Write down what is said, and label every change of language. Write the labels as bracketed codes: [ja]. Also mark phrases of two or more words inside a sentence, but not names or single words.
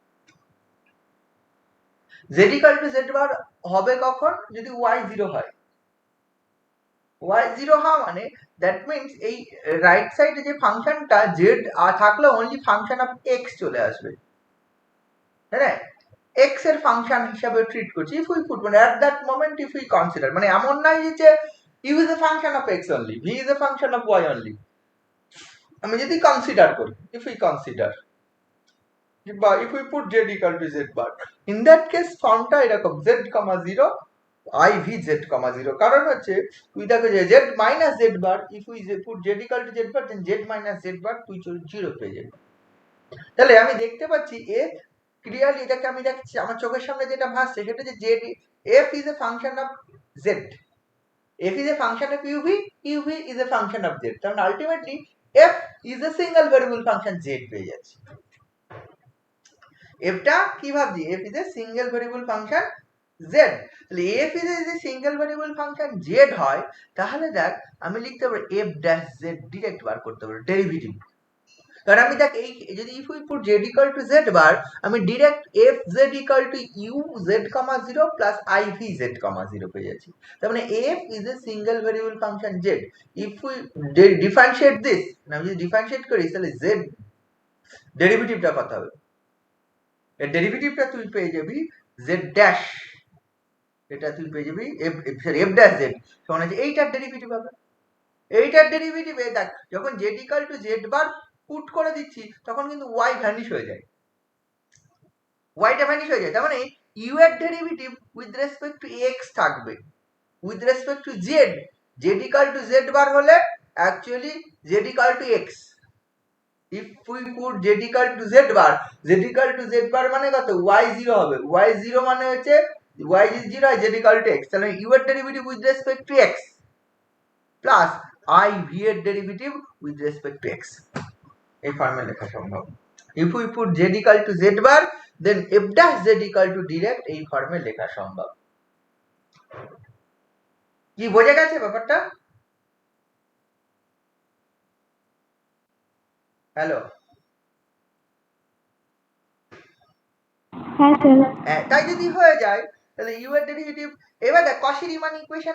[en] Z equal to Z bar [bn] হবে কখন, যদি ওয়াই জিরো হয়। ওয়াই জিরো হওয়া মানে [en] that means [bn] এই [en] right side [bn] যে ফাংশনটা জেড থাকলে [en] only function of x [bn] চলে আসবে, হ্যাঁ, এক্স এর ফাংশন হিসাবে ট্রিট করছি। [en] if we put, [bn] মানে [en] at that moment if we consider, [bn] মানে এমন নাই যে [en] u is a function of x only, v is a function of y only, [bn] আমি যদি কনসিডার করি, [en] if we consider [bn] বা [en] if we put Z equal to Z bar, in that case [bn] ফর্মটা এরকম [en] Z comma zero I v z comma 0 [bn] কারণ হচ্ছে তুই দেখো যে [en] z minus z bar [bn] if we put z equal to z bar then z minus z bar তুই 0 পেয়ে যাবি। তাহলে আমি দেখতে পাচ্ছি f ক্লিয়ারলি এটাকে আমি দেখছি আমার চোখের সামনে যেটা ভাসছে সেটা যে [en] z f is a function of z, [bn] f is a function of uv is a function of z, তাহলে আলটিমেটলি [en] f is a single variable function z [bn] পেয়ে যাচ্ছি। f টা কি ভাবছি [en] f is a single variable function z, [bn] তাহলে [en] f is a single variable function z [bn] হয় তাহলে দেখ আমি লিখতে পারি [en] f dash z [bn] ডিরেক্ট বার করতে পারি ডেরিভেটিভ। কারণ আমি দেখ এই যদি [en] if we put z equal to z bar [bn] আমি ডিরেক্ট [en] f z equal to u z, 0 plus i v z, 0 [bn] পেয়ে যাচ্ছি। তার মানে [en] f is a single variable function z, if we differentiate this [bn] না আমি যদি ডিফারেন্সিয়েট করি তাহলে z ডেরিভেটিভটা কত হবে, এর ডেরিভেটিভটা তুই পেয়ে যাবি z ড্যাশ, এটা তুই পেয়ে যাবি [en] f dash z [bn] সমান আছে এইটার ডেরিভেটিভ হবে। এইটার ডেরিভেটিভে দেখ যখন [en] z equal to z [bn] বার পুট করে দিচ্ছি তখন কিন্তু y ভ্যানিশ হয়ে যায়, y টা ভ্যানিশ হয়ে যায়, তার মানে u এর ডেরিভেটিভ [en] with respect to x [bn] থাকবে, [en] with respect to z z equal to z [bn] বার হলে অ্যাকচুয়ালি [en] z equal to x, if we put z equal to z bar z bar [bn] মানে কত y0 হবে, y0 মানে হচ্ছে y0 হয় [en] z equal to x, [bn] তাহলে u এর ডেরিভেটিভ [en] with respect to x plus i v [bn] এর ডেরিভেটিভ [en] with respect to x, [bn] এই ফর্মে লেখা সম্ভব। [en] if we put z equal to z bar then f dash z equal to direct [bn] এই ফর্মে লেখা সম্ভব। কি বোঝা গেছে ব্যাপারটা? হ্যালো হ্যাঁ তাই যদি হয়ে যায় তাহলে u এর ডেরিভেটিভ, এবার দেখ কশি রিমান ইকুয়েশন